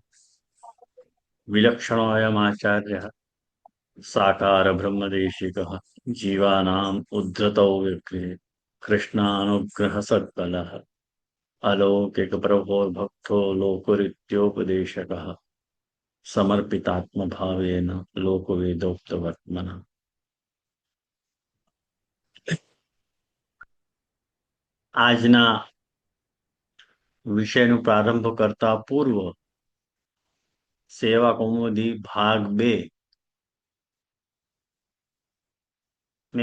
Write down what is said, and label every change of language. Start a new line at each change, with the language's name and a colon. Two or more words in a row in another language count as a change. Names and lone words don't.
Sanskrit: विलक्षणोऽयमाचार्यः साकार ब्रह्मदेशिकः जीवानाम् उद्धृतौ विग्रहे कृष्णानुग्रह सत्फलः अलौकिक प्रभोर्भक्तो लोकरित्योपदेशकः समर्पितात्म भावेन लोकवेदोक्तवर्त्मनः।
Gujarati: આજના વિષયનો પ્રારંભ કરતા પૂર્વ સેવા કૌમુદી ભાગ 2 મેં